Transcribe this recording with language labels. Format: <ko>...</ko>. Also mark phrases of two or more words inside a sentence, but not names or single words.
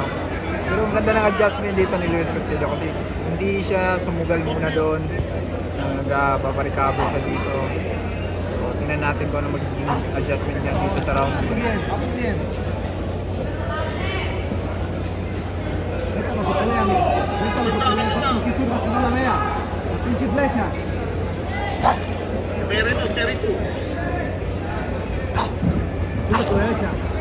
<tl>Pero ang ganda ng adjustment dito ni Luis Castillo kasi hindi siya sumugal muna doon. Nagpaparikabo siya dito. So, tingnan natin kung ano magiging adjustment niya dito sa round 3.</tl> <es>Bien, vamos bien. Déjalo su pelea, amigo. Déjalo su pelea. Esa pinche zurda que no la vea. La pinche flecha. Tira tu derecha.</es>